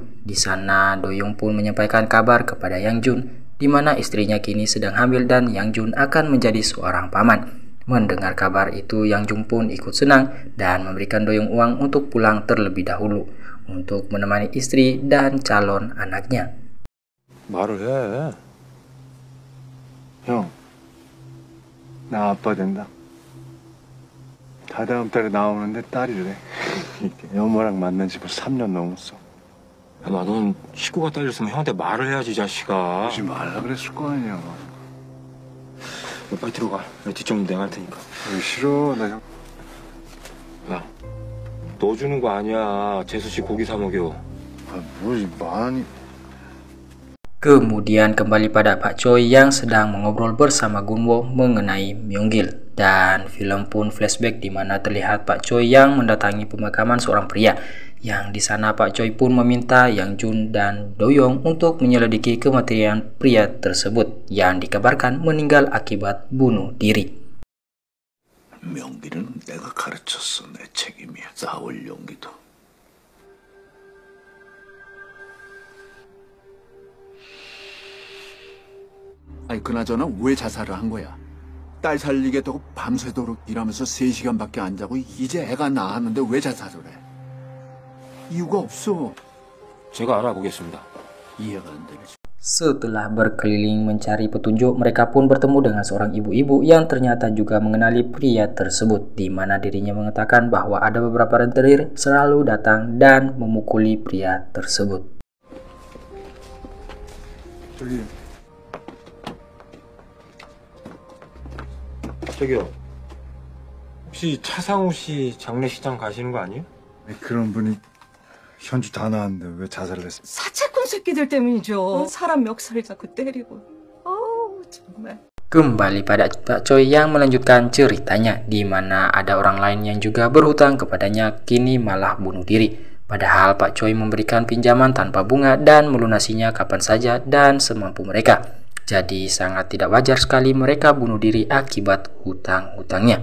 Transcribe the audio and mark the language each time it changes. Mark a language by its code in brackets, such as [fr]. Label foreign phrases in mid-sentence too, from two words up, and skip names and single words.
[id] Di sana Doyoung pun menyampaikan kabar kepada Yang Jun, di mana istrinya kini sedang hamil dan Yang Jun akan menjadi seorang paman. Mendengar kabar itu, Yang Jun pun ikut senang dan memberikan Doyoung uang untuk pulang terlebih dahulu untuk menemani istri dan calon anaknya. [ko] 말을 해. 형, 나 아빠 된다. 다다음 달에 나오는데 딸이래. 여모랑 만난 지 벌써 3년 넘었어. 야, 넌 식구가 딸렸으면 형한테 말을 해야지, 이 자식아. 그러지 말라 그랬을 거 아니야. 너 빨리 들어가. 뒷정리 내가 할 테니까. 싫어, 나 형. 야, 너 주는 거 아니야. 재수 씨 고기 사 먹여. 뭐 많이. [id] Kemudian kembali pada Pak Choi yang sedang mengobrol bersama Gunwo mengenai Myung-gil, dan film pun flashback di mana terlihat Pak Choi yang mendatangi pemakaman seorang pria, yang di sana Pak Choi pun meminta Yang Jun dan Do-young untuk menyelidiki kematian pria tersebut yang dikabarkan meninggal akibat bunuh diri. [ko] 명기는 내가 가르쳤어. 내 책임이야. 싸울 용기도. 아니 그나저나 왜 자살을 한 거야? 딸 살리겠다고 밤새도록 일하면서 3시간밖에 안 자고 이제 애가 낳았는데 왜 자살을 해? 이유가 없어. 제가 알아보겠습니다. 이해가 안 되네. [id] Setelah berkeliling mencari petunjuk, mereka pun bertemu dengan seorang ibu-ibu yang ternyata juga mengenali pria tersebut, di mana dirinya mengatakan bahwa ada beberapa rentenir selalu datang dan memukuli pria tersebut. [ko] 저기요. 혹시 차상우 씨 장례식장 가시는 거 아니에요? 그런 분이 현주 다 나왔는데 왜 자살을 했어? 사채꾼 새끼들 때문이죠. 사람 멱살을 잡고 때리고. 어우 정말. [id] Kembali pada Pak Choi yang melanjutkan ceritanya, di mana ada orang lain yang juga berhutang kepadanya kini malah bunuh diri. Padahal Pak Choi memberikan pinjaman tanpa bunga dan melunasinya kapan saja dan semampu mereka. Jadi sangat tidak wajar sekali mereka bunuh diri akibat hutang-hutangnya.